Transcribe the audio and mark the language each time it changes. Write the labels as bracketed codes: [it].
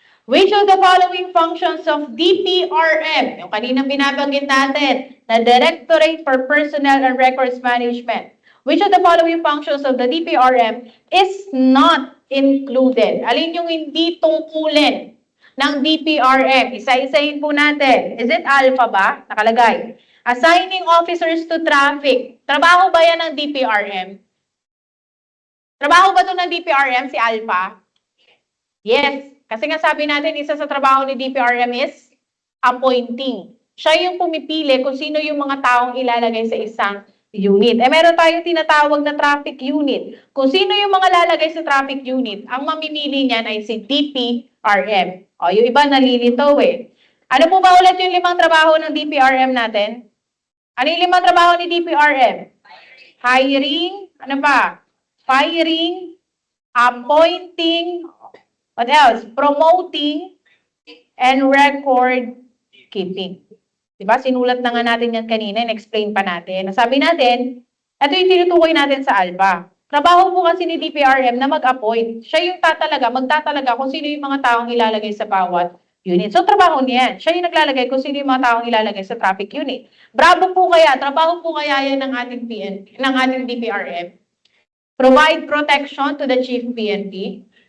[en] Which of the following functions of DPRM, [tl] yung kanina binabanggit natin, na [en] Directorate for Personnel and Records Management, which of the following functions of the DPRM is not included? [tl] Alin yung hindi tungkulin ng DPRM? Isa-isahin po natin. [en] Is it [tl] alpha ba? Nakalagay. [en] Assigning officers to traffic. [tl] Trabaho ba yan ng DPRM? Trabaho ba ito ng DPRM, si alpha? Yes. Kasi nga sabi natin, isa sa trabaho ni DPRM [en] is appointing. [tl] Siya yung pumipili kung sino yung mga taong ilalagay sa isang unit. Meron tayong tinatawag na traffic unit. Kung sino yung mga lalagay sa traffic unit, ang mamimili niyan ay si DPRM. O, yung iba nalilito eh. Ano po ba ulit yung 5 trabaho ng DPRM natin? Ano yung 5 trabaho ni DPRM? Hiring, ano pa? [en] Firing, appointing, what else? Promoting, and record keeping. [tl] Diba? Sinulat na nga natin yan kanina, in-explain pa natin. Sabi natin, ito yung tinutukoy natin sa ALPA. Trabaho po kasi ni DPRM na mag-appoint. Siya yung magtatalaga kung sino yung mga taong ilalagay sa bawat unit. So, trabaho niya yan. Siya yung naglalagay kung sino yung mga taong ilalagay sa traffic unit. Bravo po kaya, trabaho po kaya yan ng ating PNP, ng ating DPRM. [en] Provide protection to the Chief PNP.